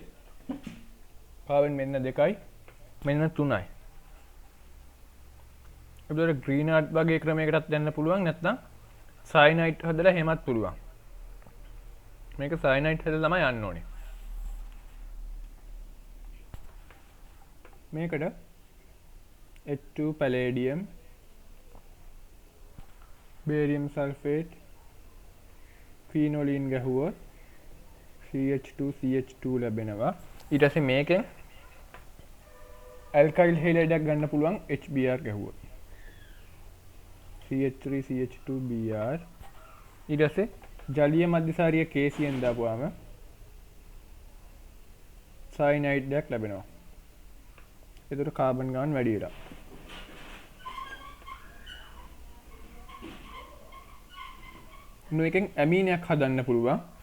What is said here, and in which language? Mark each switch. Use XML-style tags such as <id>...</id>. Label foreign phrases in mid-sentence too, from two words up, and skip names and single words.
<si>කාබන් මෙන්න 2යි මෙන්න 3යි. ඒකට ග්‍රීන් ආර්ට් වගේ ක්‍රමයකටත් යන්න පුළුවන් නැත්නම් සයනයිට් හදලා හැමත් පුළුවන්. මේක සයනයිට් හදලා තමයි යන්න ඕනේ. මේකට</si> <en>H2 palladium, barium sulfate, phenolene</en> <si>ගැහුවොත් CH2 ලැබෙනවා. ඊට පස්සේ මේකෙන් alkyl halide ගන්න පුළුවන් HBr ගැහුවොත්. CH3CH2Br. ඊට පස්සේ ජලීය මධ්‍යසාරීය KCN දාපුවාම cyanide එකක් ලැබෙනවා. ඒතර කාබන් ගාන වැඩි වෙලා. මේකෙන් ඇමීනයක් හදන්න පුළුවන්.</si>